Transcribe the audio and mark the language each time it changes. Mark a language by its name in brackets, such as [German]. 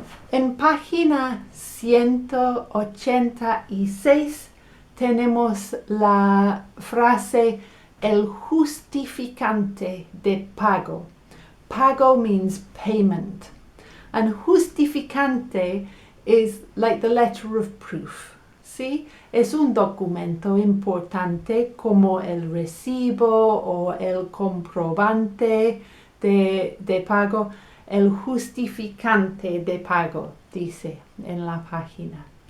[Spanish] En página 186 tenemos la frase el justificante de pago. [English] Pago means payment, and justificante is like the letter of proof. [Spanish] ¿Sí? Es un documento importante como el recibo o el comprobante de pago. El justificante de pago, dice en la página.